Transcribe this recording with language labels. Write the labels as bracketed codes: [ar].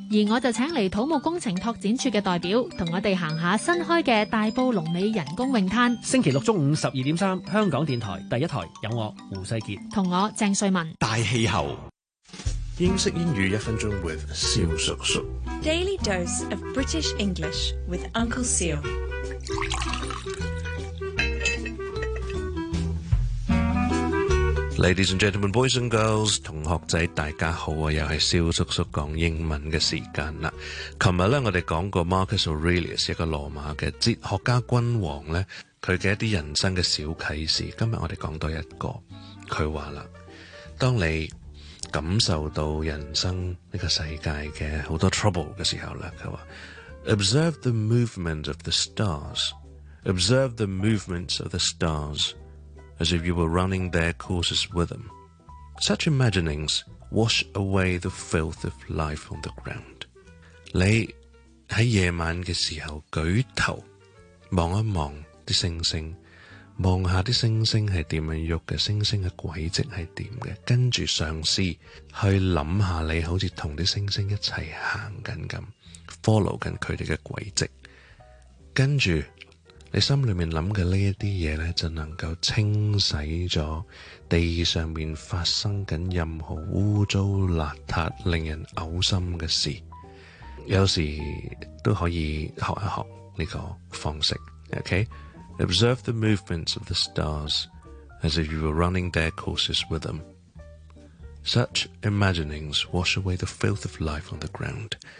[yue] 而我就请嚟土木工程拓展处嘅代表同我哋行下新开嘅大埔龙尾人工泳滩。星期六中午12:03，香港电台第一台有我胡世杰同我郑瑞文大气候。英式英语一分钟 with 萧叔叔。 [en] Daily dose of British English with Uncle Seal. Ladies and gentlemen, boys and girls, [yue] 同学仔大家好，又是萧叔叔讲英文的时间啦。琴日咧，我哋讲过 Marcus Aurelius 一个罗马嘅哲学家君王咧，佢嘅一啲人生嘅小启示。今日我哋讲多一个，佢话啦，当你感受到人生这个世界的很多 trouble 的时候，他说 [en] Observe the movement of the stars. Observe the movements of the stars as if you were running their courses with them. Such imaginings wash away the filth of life on the ground. [yue] 你在夜晚的时候举头望一望星星，望下啲星星系点样喐嘅，星星嘅轨迹系点嘅，跟住尝试去谂下你好似同啲星星一齐行紧咁 ，follow 紧佢哋嘅轨迹，跟住你心里面谂嘅呢一啲嘢咧，就能够清洗咗地上面发生紧任何污糟邋遢、令人呕心嘅事，有时都可以学一学呢个方式 ，OK。 [en] Observe the movements of the stars as if you were running their courses with them. Such imaginings wash away the filth of life on the ground.